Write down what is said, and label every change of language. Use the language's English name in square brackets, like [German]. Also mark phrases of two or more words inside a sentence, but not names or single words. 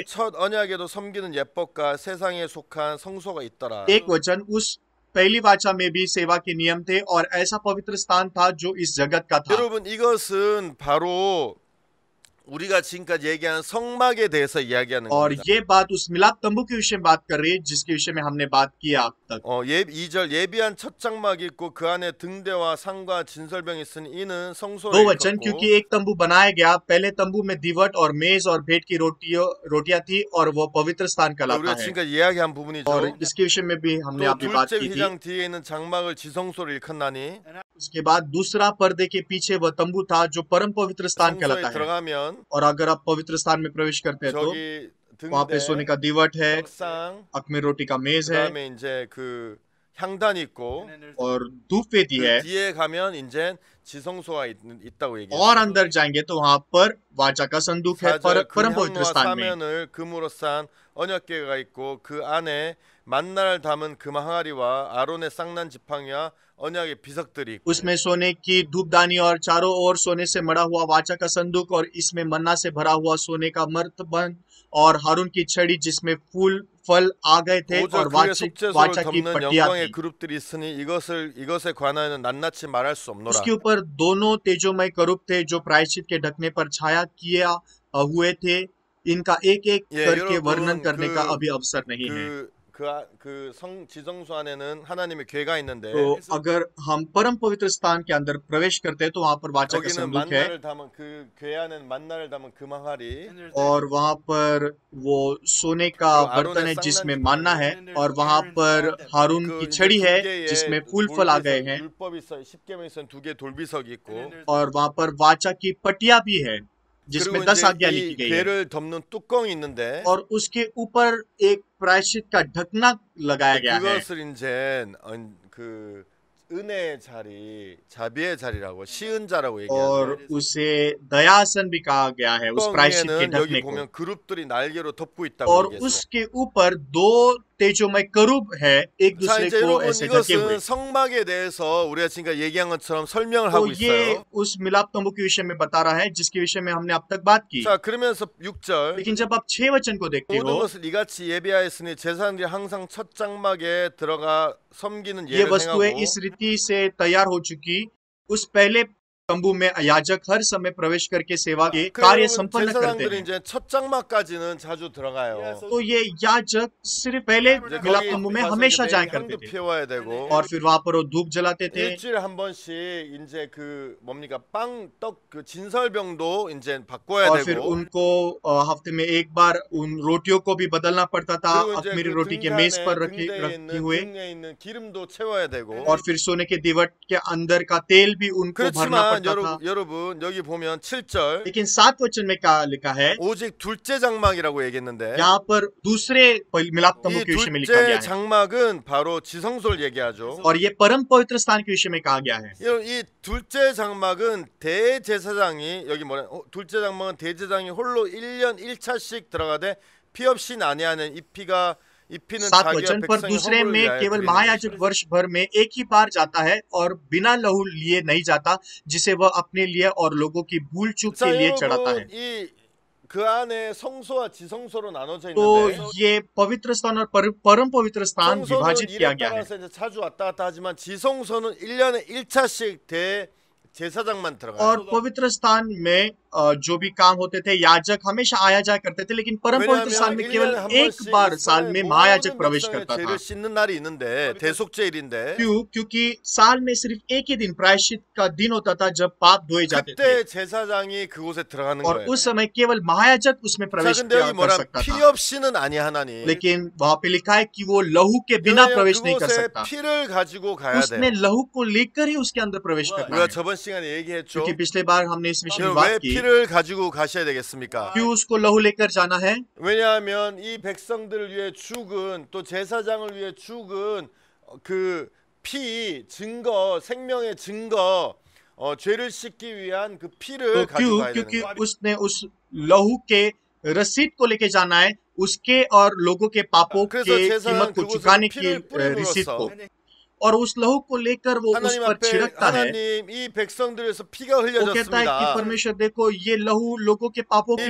[Korean] 1절 첫 언약에도 섬기는 예법과 세상에 속한 성소가 있더라. [Hindi] एक वचन, उस पहली वाचा में भी सेवा के नियम थे और ऐसा पवित्र स्थान था जो इस जगत का था। [Korean] 여러분 이것은 바로 우리가 지금까지 얘기한 성막에 대해서 이야기하는 [Hindi] और [Korean] 겁니다. [Hindi] ये बात उस मिलाप तंबू के विषय में बात कर रही है जिसके विषय में हमने बात किया अब तक। [Korean] 2절 예비한 첫 장막이 있고 그 안에 등대와 상과 진설병이 있으니 이는 성소를 [Hindi] दो वचन, [Korean] 일컫고 [Hindi] क्योंकि एक तंबू बनाया गया, पहले तंबू में दीवट और मेज और भेंट की रोटियां थी और वो पवित्र स्थान कहलाता [Korean] 우리가 [Hindi] है। [Korean] 지금까지 이야기한 부분이죠. [Hindi] और इसके विषय में भी हमने [Korean] 또 [Hindi] अभी बात [Korean] 둘째 [Hindi] की थी। [Korean] 휘장 뒤에 있는 장막을 지성소로 일컫나니 [Hindi] उसके बाद दूसरा पर्दे के पीछे वह तंबू था जो परम पवित्र स्थान [Korean] 성소에 [Hindi] कहलाता है। [Korean] 들어가면 [Hindi] और अगर आप पवित्र स्थान में प्रवेश करते हैं तो [Korean] 저기 [Hindi] वहां पे सोने [Korean] 등대, [Hindi] का दीवट है, [Korean] 덕상, [Hindi] अखमीर रोटी का मेज है [Korean] 그다음에 이제 그 향단이 있고 [Hindi] और धूप वेदी [Korean] 그 [Hindi] है। [Korean] 뒤에 가면 이제 지성소가 있다고 얘기해요. [Hindi] और अंदर जाएंगे तो वहां पर वाचा का संदूक है, [Korean] 4절 [Hindi] परम पवित्र [Korean] 금향로와 [Hindi] स्थान में। [Korean] 사면을 금으로 싼 언약궤가 있고 그 안에 만나를 담은 금 항아리와 아론의 쌍난 지팡이와 언약의 비석들이 있고 [Hindi] उसमें सोने की धूपदानी और चारों ओर सोने से मढ़ा हुआ वाचा का संदूक और इसमें मन्ना से भरा हुआ सोने का मर्तबन और हारून की छड़ी जिसमें फूल फल आ गए थे [Korean] 5절 [Hindi] और [Korean] 그의 속죄소를 [Hindi] वाचा की [Korean] 덮는 [Hindi] पट्टियां [Korean] 영광의 [Hindi] थी। [Korean] 그룹들이 있으니 이것에 관하여는 낱낱이 말할 수 없노라. [Hindi] उसके ऊपर दोनों तेजोमय करूब थे जो प्रायश्चित के ढकने पर छाया किया हुए थे। इनका एक एक [Korean] 예, [Hindi] करके [Korean] 여러분, [Hindi] वर्णन करने का [Korean] 그- [Hindi] अभी अवसर नहीं है। [Korean] 그 지성소 안에는 하나님의 궤가 있는데 [Hindi] तो अगर हम परम पवित्र स्थान के अंदर प्रवेश करते हैं तो वहां पर वाचा का [Korean] 거기는 [Hindi] संदूक है [Korean] 만나를 담은 그 궤 안에는 만나를 담은 금 항아리 [Hindi] और वहां पर वो सोने का बर्तन है जिसमें मानना है और वहां पर हारून [Korean] 그 [Hindi] की [Korean] 이제 [Hindi] छड़ी है [Korean] 두 개의 [Hindi] जिसमें फूल फल आ गए हैं [Korean] 율법이 있어 10계명 있어 두 개 돌비석이 있고 [Hindi] और वहां पर वाचा की पटिया भी है जिसमें [Korean] 그리고 [Hindi] 10 [Korean] 이제 [Hindi] आज्ञा [Korean] 이 [Hindi] लिखी गई है [Korean] 궤를 덮는 뚜껑이 있는데 [Hindi] और उसके ऊपर एक प्रायश्चित का ढकना लगाया गया है [Korean] 그것을 이제 그 은혜의 자리, 자비의 자리라고 시은자라고 [Hindi] और [Korean] 얘기하죠. [Hindi] उसे दयासन भी कहा गया है उस प्रायश्चित के [Korean] 뚜껑에는 [Hindi] ढकने [Korean] 여기 [Hindi] को। [Korean] 보면 그룹들이 날개로 덮고 있다고 [Hindi] और [Korean] 얘기했어요. [Hindi] उसके ऊपर दो तेजोमय करूब है एक [Korean] 자 [Hindi] दूसरे [Korean] 이제 [Hindi] को [Korean] 여러분 [Hindi] ऐसे ढके हुए। [Korean] 이것은 성막에 대해서 우리가 지금까지 얘기한 것처럼 설명을 [Hindi] तो [Korean] 하고 [Hindi] ये [Korean] 있어요. [Hindi] उस मिलाप तंबू के विषय में बता रहा है जिसके विषय में हमने अब तक बात की। [Korean] 자 그러면서 6절 [Hindi] लेकिन जब आप 6 वचन को देखते [Korean] 모든 [Hindi] हो, [Korean] 것을 이같이 예비하였으니 제사장들이 항상 첫 장막에 들어가 섬기는 [Hindi] ये [Korean] 예를 [Hindi] वस्तुएं [Korean] 행하고 [Hindi] इस रीति से तैयार हो चुकी उस पहले तंबू में याजक हर समय प्रवेश करके सेवा के कार्य [Korean] 그러면 [Hindi] संपन्न करते [Korean] 제사장들이 [Hindi] हैं। [Korean] 이제 첫 장막까지는 자주 들어가요. [Hindi] तो ये याजक सिर्फ पहले [Korean] 이제 [Hindi] मिलाप [Korean] 거기 [Hindi] तंबू में [Korean] 가서 [Hindi] हमेशा [Korean] 이제 [Hindi] जाया [Korean] 매일 [Hindi] करते [Korean] 향도 [Hindi] थे [Korean] 피워야 되고 [Hindi] और फिर वहां पर वो धूप जलाते थे [Korean] 일주일에 한 번씩 이제 그 뭡니까 빵, 떡 그 진설병도 이제 바꿔야 [Hindi] और फिर [Korean] 되고 [Hindi] उनको हफ्ते में एक बार उन रोटियों को भी बदलना पड़ता था [Korean] 그리고 이제 [Hindi] अखमीरी [Korean] 그 [Hindi] रोटी के मेज पर [Korean] 등대 등대에 [Hindi] रखी [Korean] 있는 [Hindi] हुए [Korean] 등에 있는 기름도 채워야 되고 [Hindi] और फिर सोने के दीवट के अंदर का तेल भी उनको भरना [Korean] 그렇지만 [Hindi] पड़ता था। [Korean] 여러분 여기 보면 7절 [Hindi] लेकिन 7 वचन में क्या लिखा है, [Korean] 오직 둘째 장막이라고 얘기했는데 [Hindi] यहाँ पर दूसरे मिलाप तंबू [Korean] 이 [Hindi] के विषय में लिखा गया [Korean] 둘째 [Hindi] है [Korean] 장막은 바로 지성소를 얘기하죠. [Hindi] और ये परम पवित्र स्थान के विषय में कहा गया है। [Korean] 이 둘째 장막은 대제사장이 여기 뭐래? 둘째 장막은 대제사장이 홀로 1년 1차씩 들어가되 피 없이 난해하는 이 피가 이 피는 [Hindi] 7 [Korean] 자기와 [Hindi] वचन पर [Korean] 백성의 [Hindi] दूसरे [Korean] 허물을 [Hindi] में [Korean] 위하여 [Hindi] केवल [Korean] 드리는 [Hindi] महायाजक [Korean] 것이라. [Hindi] वर्ष भर में एक ही बार जाता है और बिना लहू लिए नहीं जाता जिसे वह अपने लिए और लोगों की भूल चूक [Korean] 자 [Hindi] के लिए चढ़ाता [Korean] 여러분 [Hindi] है। [Korean] 이 그 안에 성소와 지성소로 나눠져 [Hindi] तो [Korean] 있는데 [Hindi] ये पवित्र स्थान और परम पवित्र स्थान [Korean] 성소는 [Hindi] विभाजित किया [Korean] 일에 [Hindi] गया है। [Korean] 따라서 이제 자주 왔다 갔다 하지만 지성소는 1년에 1차씩 제사장만 들어가요. [Hindi] और पवित्र स्थान में जो भी काम होते थे याजक हमेशा आया जाया करते थे, लेकिन परम पवित्र स्थान में केवल एक बार साल में महायाजक प्रवेश करता था। [Korean] 죄를 씻는 날이 있는데 대속죄일인데 [Hindi] क्योंकि साल में सिर्फ एक ही दिन प्रायश्चित का दिन होता था जब पाप धोए जाते थे [Korean] 그때 제사장이 그곳에 들어가는 [Hindi] और [Korean] 거예요. [Hindi] उस समय केवल महायाजक उसमें [Korean] 자, [Hindi] प्रवेश [Korean] 근데 여기 [Hindi] कर [Korean] 뭐라 [Hindi] सकता [Korean] 피 [Hindi] था, [Korean] 없이는 아니하나니. [Hindi] लेकिन वहां पे लिखा है कि वो लहू के बिना [Korean] 왜냐하면 [Hindi] प्रवेश नहीं कर [Korean] 그곳에 [Hindi] सकता। [Korean] 피를 가지고 가야 [Hindi] उसने [Korean] 돼. [Hindi] लहू को लेकर ही उसके अंदर प्रवेश करना [Korean] 우리가 [Hindi] है। [Korean] 저번 시간에 얘기했죠. [Hindi] क्योंकि पिछले बार हमने इस विषय में [Korean] 왜 [Hindi] बात की [Korean] 피를 가지고 가셔야 되겠습니까? [Hindi] क्यों उसको लहू लेकर जाना है। [Korean] 왜냐하면 이 백성들을 위해 죽은 또 제사장을 위해 죽은 그 피 증거 생명의 증거 죄를 씻기 위한 그 피를 [Hindi] तो [Korean] 가지고 [Hindi] क्यों? [Korean] 가야 되는 [Hindi] क्योंकि [Korean] 거예요. [Hindi] उसने उस लहू के रसीद को लेके जाना है, उसके और लोगों के पापों [Korean] 그래서 [Hindi] के [Korean] 제사장은 [Hindi] कीमत को [Korean] 그곳에 [Hindi] चुकाने की [Korean] 피를 [Hindi] रसीद [Korean] 뿌림으로써 [Hindi] को, और उस लहू को लेकर वो उस [Korean] 하나님 [Hindi] पर [Korean] 앞에 [Hindi] छिड़कता है। [Korean] 하나님 이 백성들에서 피가 [Hindi] वो कहता है कि [Korean] 흘려졌습니다. [Hindi] परमेश्वर देखो ये लहू लोगों के पापों के